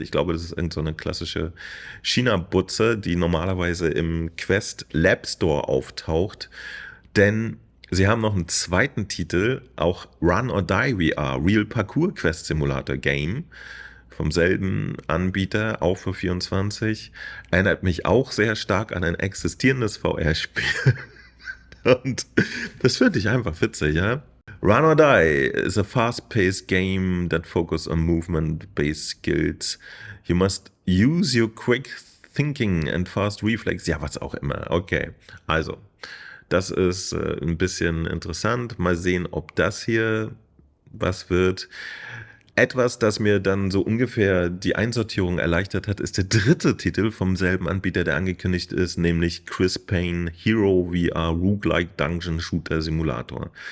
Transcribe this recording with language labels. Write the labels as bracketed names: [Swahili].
[German] Ich glaube, das ist irgend so eine klassische China-Butze, die normalerweise im Quest Lab Store auftaucht, denn sie haben noch einen zweiten Titel, auch Run or Die VR, Real Parkour Quest Simulator Game, vom selben Anbieter, auch für 24. Erinnert mich auch sehr stark an ein existierendes VR-Spiel. Und das finde ich einfach witzig, ja. [English] Run or Die is a fast-paced game that focuses on movement-based skills. You must use your quick thinking and fast reflex. [German] Ja, was auch immer. Okay, also das ist ein bisschen interessant. Mal sehen, ob das hier was wird. Etwas, das mir dann so ungefähr die Einsortierung erleichtert hat, ist der dritte Titel vom selben Anbieter, der angekündigt ist, nämlich Chris Payne Hero VR Roguelike Dungeon Shooter Simulator.